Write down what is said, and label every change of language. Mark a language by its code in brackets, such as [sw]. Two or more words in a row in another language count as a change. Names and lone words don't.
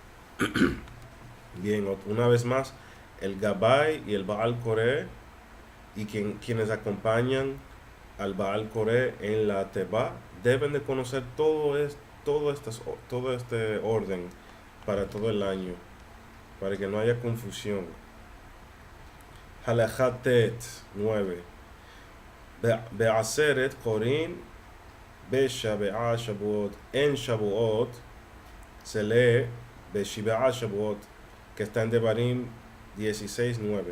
[es] Bien, una vez más, el Gabay y el [he] בעל קורא [es] y quienes acompañan al [he] בעל קורא [es] en la Teba deben de conocer todo este orden para todo el año, para que no haya confusión. [he] הלכת ט 9. בעצרת קורין בשבעה שבועות. [es] En Shabuot se lee [he] בשבעה שבועות, [es] que está en Devarim 16:9.